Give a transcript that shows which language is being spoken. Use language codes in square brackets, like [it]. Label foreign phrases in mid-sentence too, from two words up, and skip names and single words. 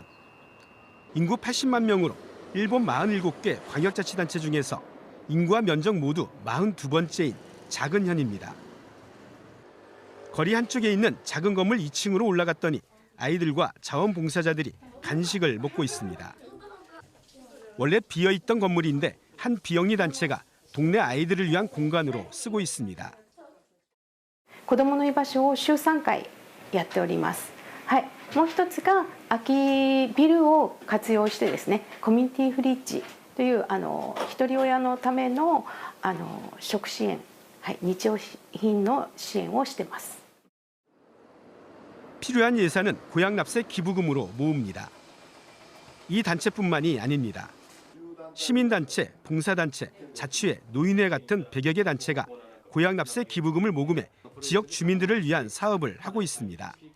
[ko] 인구 80만 명으로 일본 47개 광역자치단체 중에서 인구와 면적 모두 42번째인 작은 현입니다. 거리 한쪽에 있는 작은 건물 2층으로 올라갔더니 아이들과 자원봉사자들이 간식을 먹고 있습니다. 원래 비어있던 건물인데 한 비영리 단체가 동네 아이들을 위한 공간으로 쓰고 있습니다. [ja] 子どもの居場所を週3回やっております。はい、もう一つが空きビルを活用してですね、コミュニティフリッジという一人親のための食支援、日用品の支援をしています。 [ko] 필요한 예산은 고향 납세 기부금으로 모읍니다. 이 단체뿐만이 아닙니다. 시민단체, 봉사단체, 자치회, 노인회 같은 100여 개 단체가 고향 납세 기부금을 모금해 지역 주민들을 위한 사업을 하고 있습니다.